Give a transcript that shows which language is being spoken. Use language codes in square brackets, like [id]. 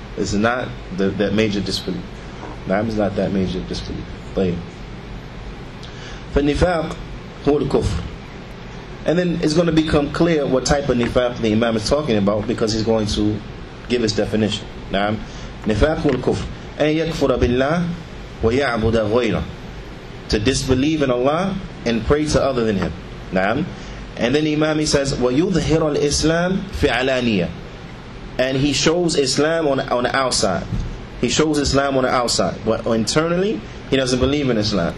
[en] This is not that major disbelief. Naam, is not that major disbelief. [ar] طيب. فالنفاق هو الكفر. [en] And then it's going to become clear what type of nifaq the Imam is talking about, because he's going to give his definition. [ar] نعم. نفاق هو الكفر. أن يكفر بالله ويعبد غيره. [en] To disbelieve in Allah and pray to other than Him. [ar] نعم. [en] And then the Imam, he says, [ar] ويظهر الإسلام في علانية. [en] And he shows Islam on the outside. He shows Islam on the outside, but internally he doesn't believe in Islam.